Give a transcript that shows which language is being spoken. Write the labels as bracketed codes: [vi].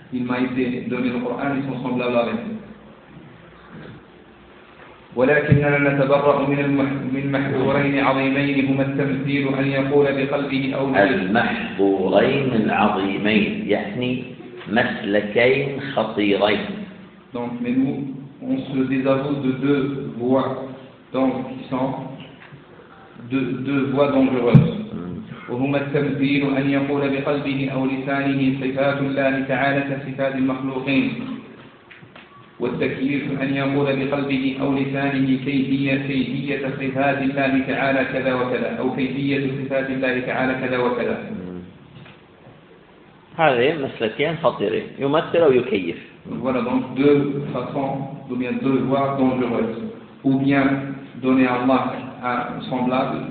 [ar] إنما يبدأ دوني القرآن يسمى الله ولكننا نتبرأ من محظورين عظيمين هما التمثيل أن يقول بقلبه أو نفسه المحظورين العظيمين يعني مسلكين خطيرين. [fr] Donc, mais nous, on se désavoue de deux voies, donc qui sont deux voies dangereuses. [ar] وهما التمثيل أن يقول بقلبه أو لسانه صفات الله تعالى كصفات المخلوقين. والتكليف أن يقول بقلبه أو لسانه كيفية صفات الله تعالى كذا وكذا أو كيفية صفات الله تعالى كذا وكذا. هذه مسلكين خطيرين يمثل أو يكيف. [fr] Voilà donc deux façons ou bien deux voies dangereuses ou bien donner à Allah un semblable